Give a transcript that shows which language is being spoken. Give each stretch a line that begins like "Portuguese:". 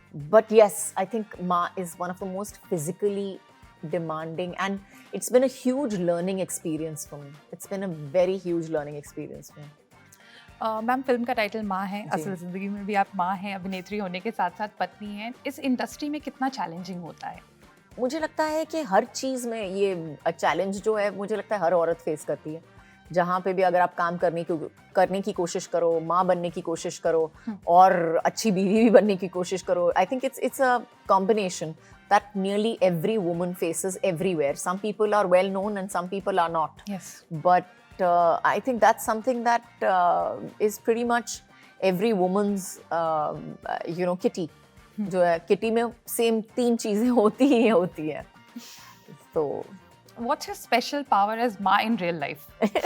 English: But yes, I think Ma is one of the most physically demanding and it's been a huge learning experience for me. It's been a very huge learning experience for me.
Hindi: Ma'am film का title माँ है, असल ज़िंदगी में भी आप माँ हैं, अभिनेत्री होने के साथ साथ पत्नी हैं. इस इंडस्ट्री में कितना चैलेंजिंग होता है? मुझे लगता है कि हर चीज़ में ये चैलेंज जो है मुझे लगता है हर औरत फेस करती है. जहाँ पे भी अगर आप काम करने की कोशिश करो, माँ बनने की कोशिश करो और अच्छी बीवी भी बनने की कोशिश करो,
English: I think it's a combination that nearly every woman faces everywhere. Some people are well known and some people are not. Yes. But I think that's something that is pretty much every woman's kitty.
Hindi: जो है kitty में same 3 चीजें होती ही होती है. तो
English: What's your special power as maa in real life?